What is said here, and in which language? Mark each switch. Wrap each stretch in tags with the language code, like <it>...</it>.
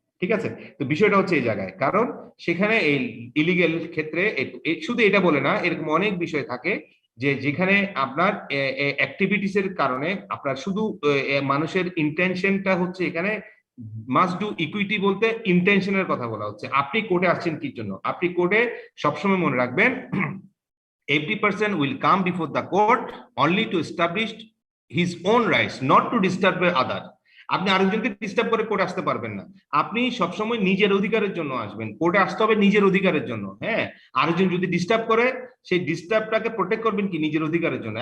<bn>ঠিক আছে, তো বিষয়টা হচ্ছে এই জায়গায়, কারণ সেখানে এই ইলিগেল ক্ষেত্রে শুধু এটা বলে না, এরকম অনেক বিষয় থাকে যে যেখানে আপনার অ্যাক্টিভিটিস এর কারণে আপনার শুধু মানুষের ইন্টেনশনটা হচ্ছে এখানে মাস্ট ডু ইকুইটি বলতে ইন্টেনশনের কথা বলা হচ্ছে। আপনি কোর্টে আসছেন কি জন্য? আপনি কোর্টে সবসময় মনে রাখবেন,</bn> <en>every person will come before the court only to establish his own rights, not to disturb by other.</en> <bn>আপনি আরেকজনকে ডিস্টার্ব করে কোর্টে আসতে পারবেন না। আপনি সবসময় নিজের অধিকারের জন্য আসবেন, কোর্টে আসতে হবে নিজের অধিকারের জন্য। হ্যাঁ, আরেকজন যদি ডিস্টার্ব করে, সেই ডিস্টার্বটাকে প্রোটেক্ট করবেন কি নিজের অধিকারের জন্য।</bn>